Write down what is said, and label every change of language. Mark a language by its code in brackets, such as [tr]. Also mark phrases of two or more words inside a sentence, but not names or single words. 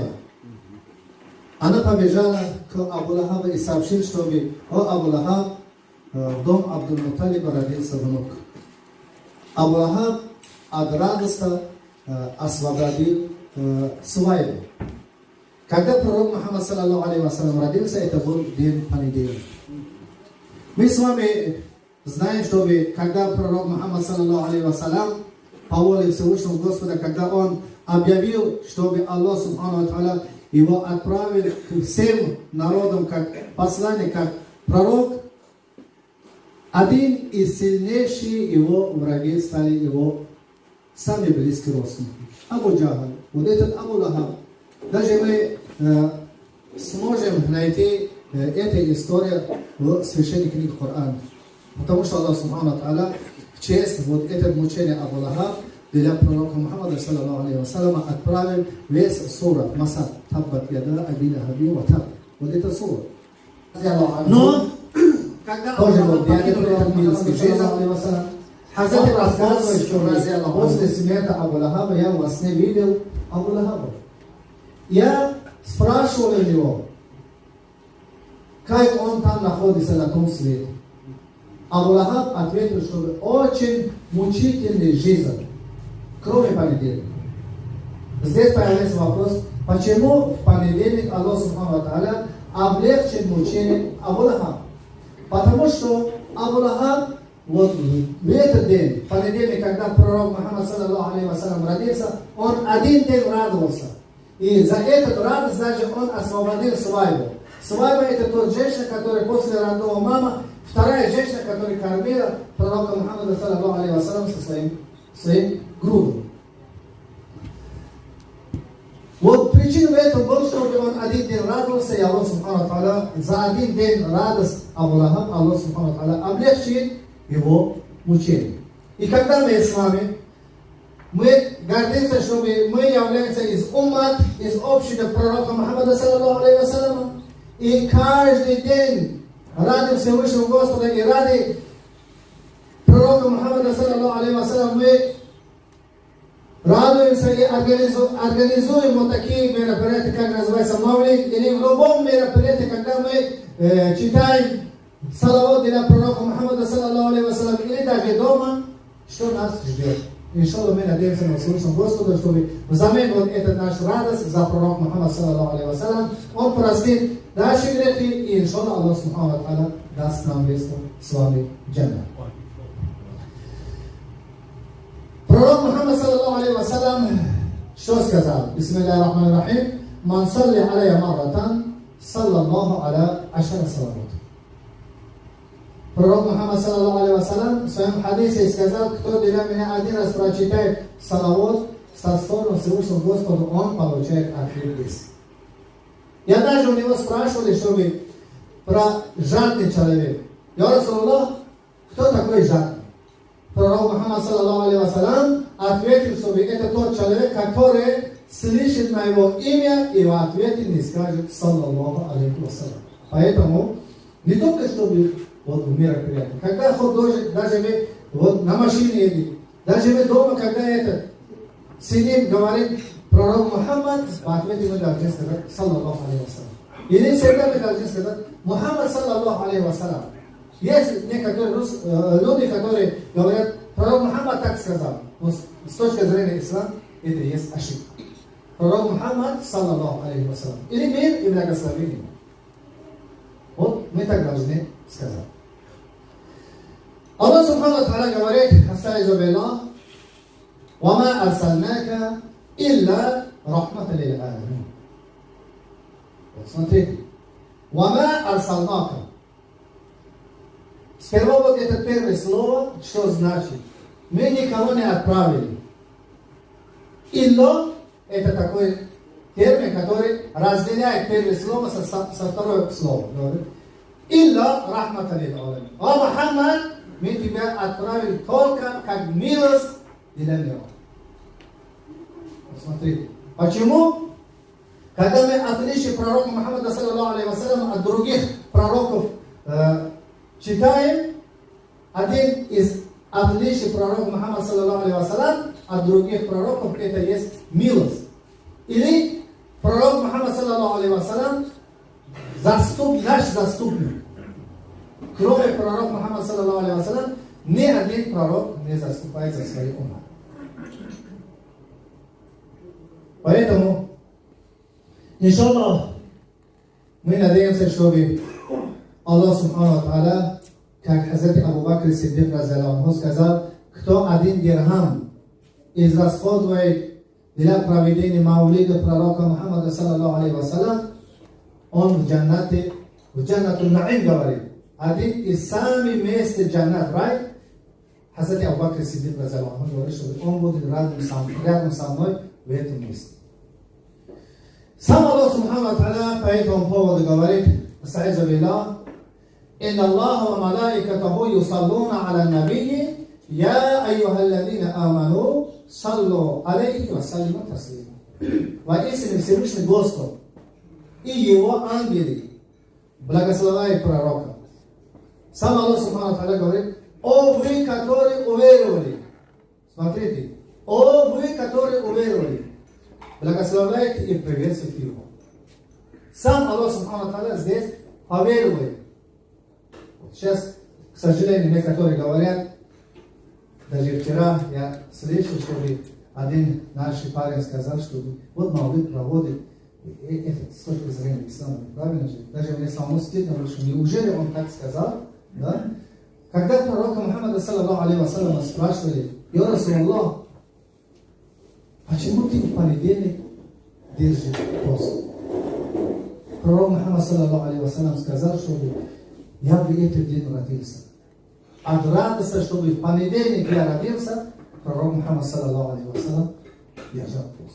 [ru] Она побежала к Абу Лахабу и сообщила, чтобы Абу Лахаб в дом Абдул-Муталиба родился внук. Абу Лахаб от радости освободил Суайбу. Когда пророк Мухаммад [ar] صلى الله عليه وسلم [ru] родился, это был день понедельник. Мы с вами знаем, что когда пророк Мухаммад [ar] صلى الله عليه وسلم [ru] по воле Всевышнего Господа, когда он объявил, чтобы [ar] الله سبحانه وتعالى [ru] его отправил к всем народам как посланник, как пророк, один из сильнейших его враги стали его самые близкие родственники. Абу Джахаль, вот этот Абу Лахаб. Даже мы сможем найти эту историю в священной книге Корана. Потому что [ar] الله سبحانه وتعالى [ru] в честь вот этого мучения Абу Лахаб для пророка Мухаммада [ar] صلى الله عليه وسلم [ru] отправил весь сура Масад. [ar] تبت يدا أبي لهب وتب. [ru] Вот это сура. Но когда тоже вот покинул этот мир с жизнью, Хазрат рассказывает, что после смерти Абу Лахаба я во сне видел Абу Лахаба. Я спрашивал у него, как он там находится на том свете. Абу Лахаб ответил, что очень мучительный жизнь, кроме понедельника. Здесь появляется вопрос, почему в понедельник [ar] الله سبحانه وتعالى [ru] облегчит мучение Абу Лахаб? Потому что Абу Лахаб вот в этот день, в понедельник, когда пророк Мухаммад [ar] صلى الله عليه وسلم [ru] родился, он один день радовался. И за эту радость даже он освободил Свайбу. Свайба это тот женщина, который после родного мама, вторая женщина, которая кормила пророка Мухаммада [ar] صلى الله عليه وسلم [ru] со своим грудом. Вот причина этого была, чтобы он один день радовался, и [ar] الله سبحانه وتعالى [ru] за один день радость Абу Лахаб, [ar] الله سبحانه وتعالى [ru] облегчит его мучение. И когда мы с вами, мы гордимся, что мы являемся из уммат, из общества пророка [ar] محمد صلى الله عليه وسلم, [ru] и каждый день ради Всевышнего Господа и ради пророка Мухаммада [ar] صلى الله عليه وسلم [ru] мы радуемся и организуем вот такие мероприятия, как называется Мавлид, или в любом мероприятии, когда мы читаем салават для пророка Мухаммада [ar] صلى الله عليه وسلم, [ru] или даже дома, что нас ждет. Иншаллах, мы надеемся на Всевышнего Господа, чтобы взамен вот этот наш радость за пророка Мухаммада [ar] صلى الله عليه وسلم, [ru] он простит наши грехи, и иншаллах [ar] الله سبحانه وتعالى [ru] даст нам место с вами джанна. Пророк Мухаммад [ar] صلى الله عليه وسلم [ru] что сказал? [ar] بسم الله الرحمن الرحيم. من صلى علي مرة، صلى الله عليه عشر صلوات. [ru] Пророк Мухаммад [ar] صلى الله عليه وسلم [ru] в своем хадисе сказал, кто для меня один раз прочитает салават со стороны Всевышнего Господа, он получает ответ. Я даже у него спрашивали, чтобы про жадный человек. [ar] يا رسول الله, [ru] кто такой жадный? Пророк Мухаммад [ar] صلى الله عليه وسلم [ru] ответил, чтобы это тот человек, который слышит моего имя и в ответе не скажет [ar] صلى الله عليه وسلم. [ru] Поэтому не только чтобы вот в мероприятии, когда хоть даже мы вот на машине едем, даже мы дома, когда это сидим, говорим пророк Мухаммад, в ответе мы должны сказать [ar] صلى الله عليه وسلم. [ru] Или всегда мы должны сказать Мухаммад [ar] صلى الله عليه وسلم. [ru] Есть некоторые люди, которые говорят, пророк Мухаммад так сказал. Но с точки зрения ислама это есть ошибка. [ar] Пророк محمد صلى الله عليه وسلم. [ru] Или мир и благословение. Вот мы так должны сказать. [ar] الله سبحانه وتعالى говорит, أستعيذ بالله, وَمَا أَرْسَلْنَاكَ إِلَّا رَحْمَةً لِلْعَالَمِينَ. [ru] Вот смотрите. [ar] وَمَا أَرْسَلْنَاكَ. [ru] Сперва вот это первое слово, что значит? Мы никого не отправили. Илла – это такой термин, который разделяет первое слово со второго слова. [ar] إلا رحمة للعالمين. [ru] О Мухаммад, мы тебя отправили только как милость для мира. Смотрите. Почему? Когда мы отличие пророка Мухаммада [ar] صلى الله عليه وسلم [ru] от других пророков читаем, один из отличий пророка Мухаммада [ar] صلى الله عليه وسلم [ru] от других пророков это есть милость. Или пророк Мухаммад [ar] صلى الله عليه وسلم [ru] наш заступник. [ar] Кроме пророка محمد صلى الله عليه وسلم, [ru] ни один пророк не заступает за свои уммы. Поэтому, иншаллах, мы надеемся, чтобы [ar] الله سبحانه وتعالى, [ru] как Хазрат Абу Бакр Сиддик разъяллаху сказал, кто один дирхам израсходует для проведения маулида пророка Мухаммада [ar] صلى الله عليه وسلم, [ru] он в джаннате, в [ar] جنة النعيم [ru] говорит, один из самых мест джаннат, рай, Хазрат Абу Бакр Сиддик разъяллаху говорит, что он будет рядом со мной в этом месте. Сам [ar] الله سبحانه وتعالى [ru] по этому поводу говорит, [ar] أستعيذ بالله, إن الله وملائكته يصلون على النبي يا أيها الذين آمنوا صلوا عليه وسلموا تسليما. [ru] Воистину Всевышний Господь и его ангелы благословляют пророка. Сам [ar] الله سبحانه وتعالى [ru] говорит, о вы, которые уверовали, смотрите, о вы, которые уверовали, благословляйте и приветствуйте его. Сам [ar] الله سبحانه وتعالى [ru] здесь поверуй. Сейчас, к сожалению, некоторые говорят, даже вчера я слышал, чтобы один наш парень сказал, что вот Маулид проводит, это с точки зрения ислама, правильно же? Даже мне самому стыдно, что неужели он так сказал, да? [ar] Когда пророка محمد، صلى الله عليه وسلم, [ru] спрашивали: [ar] «يا رسول الله, [ru] почему ты в понедельник держишь пост?» [ar] Пророк محمد، صلى الله عليه وسلم, [ru] сказал, что я в этот день родился. От радости, чтобы в понедельник я родился, пророк Мухаммад, [ar] صلى الله عليه وسلم, [ru] держал пост.